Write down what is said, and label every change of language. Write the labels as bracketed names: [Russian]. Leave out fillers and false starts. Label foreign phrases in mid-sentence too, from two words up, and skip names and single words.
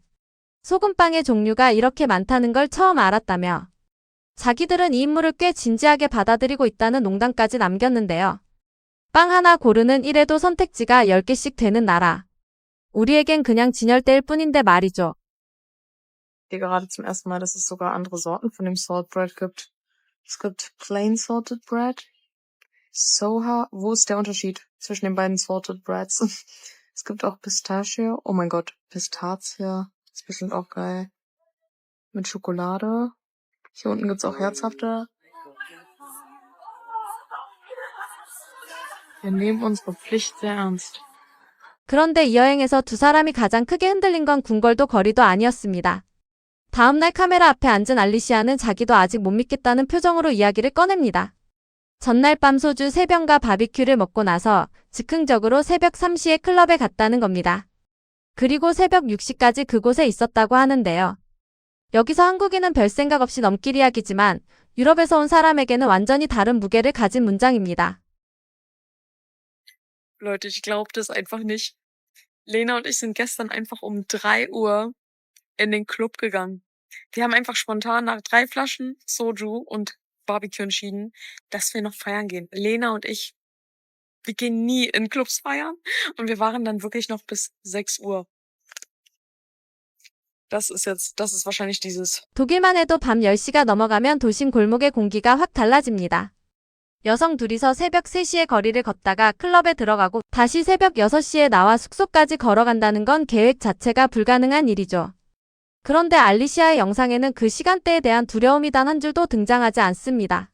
[Korean] 소금빵의 종류가 이렇게 많다는 걸 처음 알았다며 자기들은 이 인물을 꽤 진지하게 받아들이고 있다는 농담까지 남겼는데요. 빵 하나 고르는 이래도 선택지가 10개씩 되는 나라. 우리에겐 그냥 진열대일 뿐인데 말이죠. [German] Hier gerade zum ersten Mal, dass es sogar andere Sorten von dem [English] Salt Bread [German] gibt. Es gibt [English] Plain Salted Bread, [German] Soha. Wo ist der Unterschied zwischen den beiden [English] Salted Breads? [German] Es gibt auch Pistachio. Oh mein Gott, Pistazie. Ist bestimmt auch geil. Mit Schokolade. Hier unten gibt's auch herzhafte. Wir nehmen unsere Pflicht sehr ernst. [Korean] 그런데 이 여행에서 두 사람이 가장 크게 흔들린 건 궁궐도 거리도 아니었습니다. 다음날 카메라 앞에 앉은 알리시아는 자기도 아직 못 믿겠다는 표정으로 이야기를 꺼냅니다. 전날 밤 소주 3병과 바비큐를 먹고 나서 즉흥적으로 새벽 3시에 클럽에 갔다는 겁니다. 그리고 새벽 6시까지 그곳에 있었다고 하는데요. 여기서 한국인은 별 생각 없이 넘길 이야기지만 유럽에서 온 사람에게는 완전히 다른 무게를 가진 문장입니다. [German] Leute, ich glaube das einfach nicht. Lena und ich sind gestern einfach um 3 Uhr in den Club gegangen. Wir haben einfach spontan nach 3 Flaschen Soju und Barbecue entschieden, dass wir noch feiern gehen. Lena und ich, wir gehen nie in Clubs feiern und wir waren dann wirklich noch bis 6 Uhr. Das ist wahrscheinlich dieses. [Korean] 독일만 해도 밤 10시가 넘어가면 도심 골목의 공기가 확 달라집니다. 여성 둘이서 새벽 3시에 거리를 걷다가 클럽에 들어가고 다시 새벽 6시에 나와 숙소까지 걸어간다는 건 계획 자체가 불가능한 일이죠. 그런데 알리시아의 영상에는 그 시간대에 대한 두려움이 단 한 줄도 등장하지 않습니다.